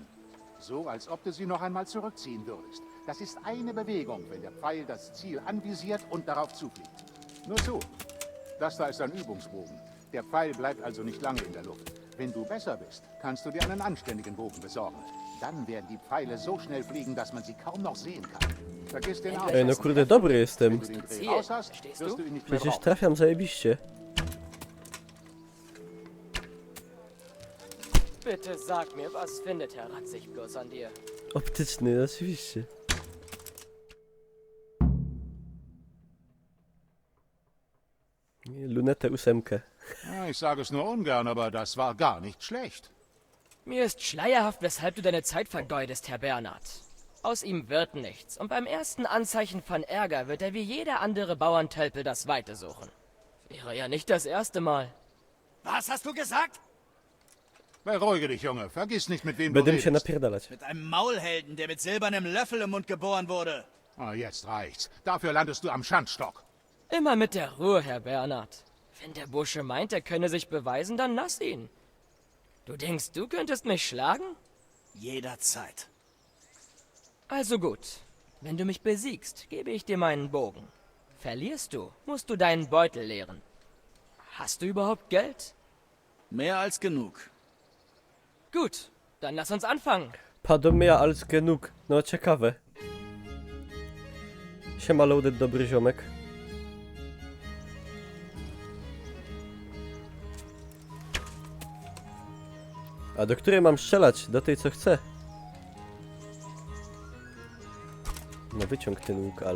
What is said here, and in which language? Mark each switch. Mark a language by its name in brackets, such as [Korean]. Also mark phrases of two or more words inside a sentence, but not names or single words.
[German] So, als ob du sie noch einmal zurückziehen würdest. Das ist eine Bewegung, wenn der Pfeil das Ziel anvisiert und darauf zufliegt. Nur zu. Das da ist ein Übungsbogen. Der Pfeil bleibt also nicht lange in der Luft. Wenn du besser bist, kannst du dir einen anständigen Bogen besorgen. Dann werden die Pfeile so schnell fliegen, dass man sie kaum noch sehen kann. Vergiss den Ausschuss. [Polish] Ej, no kurde, dobry jestem. [German] Wenn du den Dreh raus hast, wirst du ihn nicht mehr [Polish] Przecież [German] brauchen. [Polish] trafiam zajebiście. [German] Bitte sag mir, was findet Herr Ratzig bloß an dir? [Polish] Optyczny, oczywiście. Lunetę 8. [German] Ja, ich sage es nur ungern, aber das war gar nicht schlecht. Mir ist schleierhaft, weshalb du deine Zeit vergeudest, Herr Bernhard. Aus ihm wird nichts, und beim ersten Anzeichen von Ärger wird er wie jeder andere Bauerntölpel das Weite suchen. Wäre ja nicht das erste Mal. Was hast du gesagt? Beruhige dich, Junge. Vergiss nicht, mit wem du [Polish] Będę mi się [German] redest. [Polish] napierdalać. [German] Mit einem Maulhelden, der mit silbernem Löffel im Mund geboren wurde. Ah, jetzt reicht's. Dafür landest du am Schandstock. Immer mit der Ruhe, Herr Bernhard. Wenn der Bursche meint, er könne sich beweisen, dann lass ihn. Du denkst, du könntest mich schlagen? Jederzeit. Also gut. Wenn du mich besiegst, gebe ich dir meinen Bogen. Verlierst du, musst du deinen Beutel leeren. Hast du überhaupt Geld? Mehr als genug. Gut, dann lass uns anfangen. Padomia als genug. [Polish] No ciekawe. Siema Loaded, dobry ziomek. A do której mam strzelać? Do tej co chcę. No wyciąg ten łuk, ale...